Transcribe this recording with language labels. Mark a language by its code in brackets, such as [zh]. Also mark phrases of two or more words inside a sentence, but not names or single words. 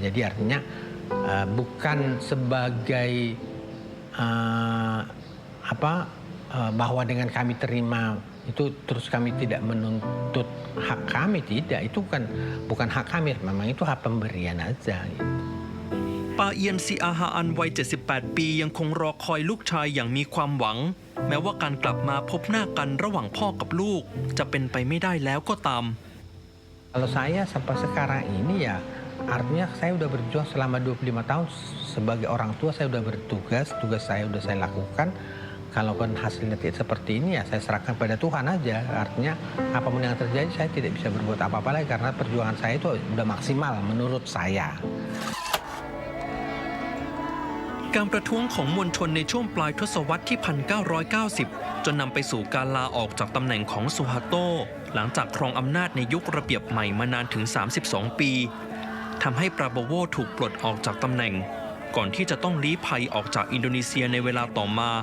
[id] Jadi artinya bukan sebagai bahwa dengan kami terima itu terus kami tidak menuntut hak kami, tidak. Itu bukan hak kami, memang itu hak pemberian aja gitu. [th] ปาเอียนซีอาฮาอันวัย 78 ปียังคงรอคอยลูกชายอย่างมีความหวังแม้ว่าการกลับมาพบหน้ากันระหว่างพ่อกับลูกจะเป็นไปไม่ได้แล้วก็ตาม [id] Kalau saya sampai sekarang ini ya artinya saya udah berjuang selama 25 tahun sebagai orang tua, saya udah bertugas, tugas saya udah saya lakukan. Kalaupun hasilnya tidak seperti ini ya saya serahkan pada Tuhan aja. Artinya apapun yang terjadi saya tidak bisa berbuat apa-apa lagi karena perjuangan saya itu udah maksimal menurut saya. [th] การประท้วงของมวลชนในช่วงปลายทศวรรษที่ 1990 จนนำไปสู่การลาออกจากตำแหน่งของซูฮาโตหลังจากครองอำนาจในยุคระเบียบใหม่มานานถึง 32 ปีทำให้ปราโบโวถูกปลดออกจากตำแหน่งก่อนที่จะต้องลี้ภัยออกจากอินโดนีเซียในเวลาต่อมา